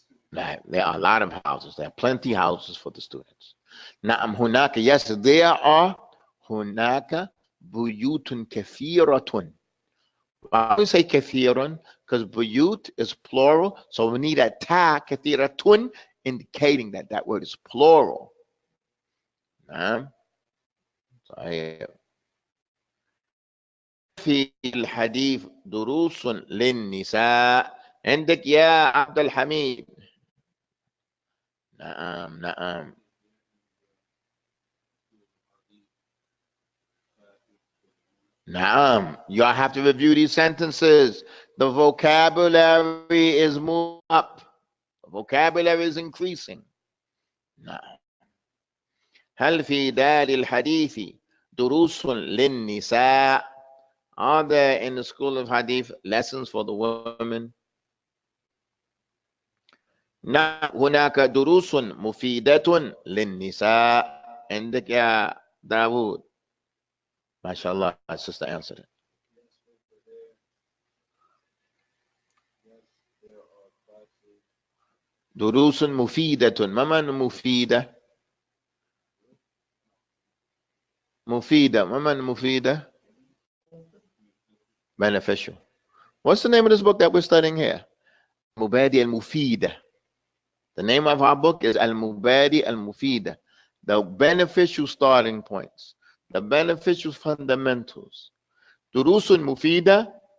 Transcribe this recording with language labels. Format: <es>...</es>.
<en>There are a lot of houses. There are plenty of houses for the students.</en> <ar>نعم هناك,</ar> <en>yes, there are</en> <ar>هناك بيوت كثيرة.</ar> <en>Why do we say كثيرا? Because buyut is plural, so we need a ta كثيرة indicating that word is plural.</en> <ar>نعم. طيب. في الحديث دروس للنساء عندك يا عبد الحميد. Na'am, na'am. Na'am.</ar> <en>You have to review these sentences. The vocabulary is moving up. The vocabulary is increasing.</en> <ar>نعم. هل في دار الحديث دروس للنساء?</ar> <en>Are there in the school of hadith lessons for the women?</en> <ar>نعم هناك دروس مفيدة للنساء. عندك يا داوود؟ ما شاء الله,</ar> <en>my sister answered it.</en> <ar>دروس مفيدة. ما معنى مفيدة؟ مفيدة. ما معنى مفيدة؟ Beneficial.</ar> <en>What's the name of this book that we're studying here? Mubadi al-Mufida. The name of our book is Al-Mubadi al-Mufida. The beneficial starting points. The beneficial fundamentals. Durusun Mufida.</en>